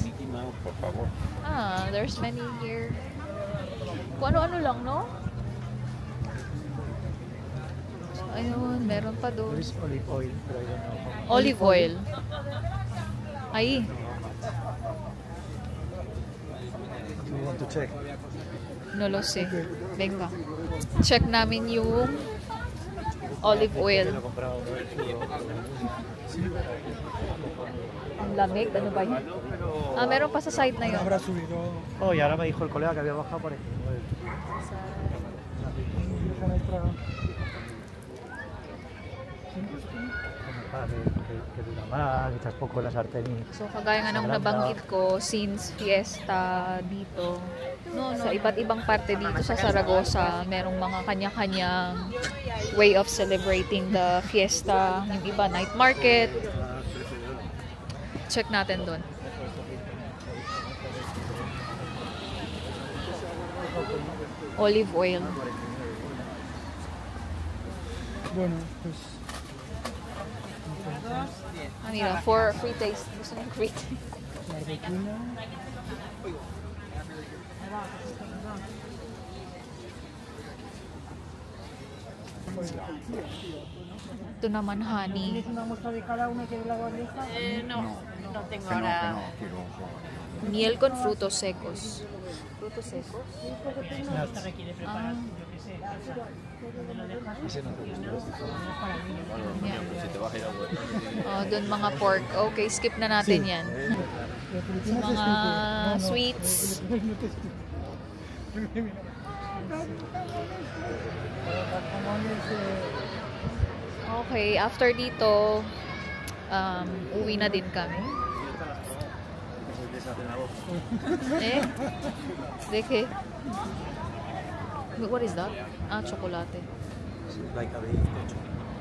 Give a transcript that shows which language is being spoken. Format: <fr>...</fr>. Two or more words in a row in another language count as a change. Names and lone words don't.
<en>There's many here.</en> <tl>Kung ano-ano lang, no? Ayun, meron pa doon.</tl> <en>There is olive oil, but I don't know. Olive oil. Ay. Do you want to check?</en> <es>No lo sé. Venga.</es> <tl>Check namin yung</tl> <en>olive oil.</en> <tl>Ang lamig. Ano ba yun? Meron pa sa side na yun.</tl> <es>Oh, y ahora me dijo el colega que había bajado por aquí.</es> <tl>So, kagaya nga nung nabanggit ko, since fiesta dito, sa iba't ibang parte dito sa Zaragoza, merong mga kanya-kanyang</tl> <en>way of celebrating the fiesta.</en> <tl>Yung iba,</tl> <en>night market.</en> <tl>Check natin doon.</tl> <en>Olive oil.</en> <es>Bueno, pues Mira,</es> <en>for free taste.</en> <tl>Gusto niyo</tl> <en>free taste.</en> <tl>Ito naman, honey.</tl> <es>Miel con frutos secos. ¿Frutos secos? Ah. Ese no te gusta.</es> <tl>Oh, doon mga pork. Okay, skip na natin yan. Sa mga sweets. Okay, after dito, uwi na din kami. Eh?</tl> <en>Deke? What is that? Ah, chocolate. Like a bit.</en>